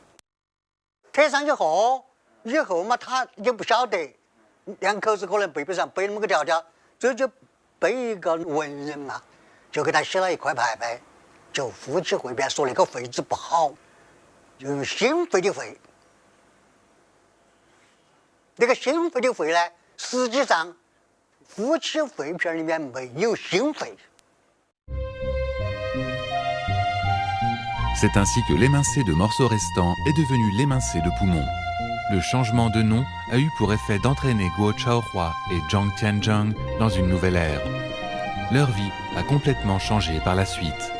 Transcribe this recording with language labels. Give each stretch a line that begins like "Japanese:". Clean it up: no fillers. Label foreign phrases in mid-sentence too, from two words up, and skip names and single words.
Chinese: 贴上以后嘛，他也不晓得，两口子可能背背上背那么个条条，这就背一个文人嘛，就给他写了一块牌牌，就夫妻肺片，说那个肺字不好。就是心肺的肺，那个心肺的肺呢，实际上夫妻肺片里面没有心肺。
French: C'est ainsi que l'émincé de morceaux restants est devenu l'émincé de poumon. Le changement de nom a eu pour effet d'entraîner Guo Chaohua et Zhang Tianzhang dans une nouvelle ère. Leur vie a complètement changé par la suite.